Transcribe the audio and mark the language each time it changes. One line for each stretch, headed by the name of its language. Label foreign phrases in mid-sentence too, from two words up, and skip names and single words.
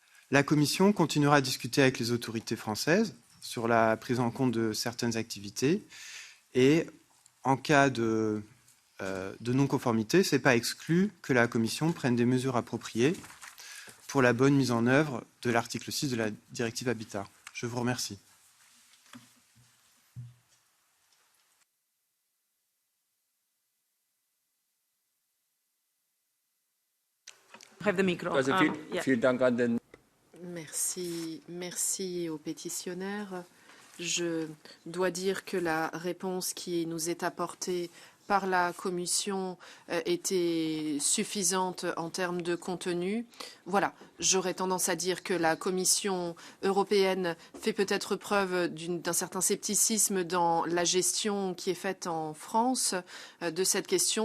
French: La Commission continuera à discuter avec les autorités françaises sur la prise en compte de certaines activités et en cas de non-conformité, ce n'est pas exclu que la Commission prenne des mesures appropriées pour la bonne mise en œuvre de l'article 6 de la directive Habitat. Je vous remercie.
English: Have the micro.
German: Also
English: Yeah.
German: vielen Dank an den
French: Merci aux pétitionnaires. Je dois dire que la réponse qui nous est apportée par la Commission était suffisante en termes de contenu. Voilà, j'aurais tendance à dire que la Commission européenne fait peut-être preuve d'un certain scepticisme dans la gestion qui est faite en France de cette question.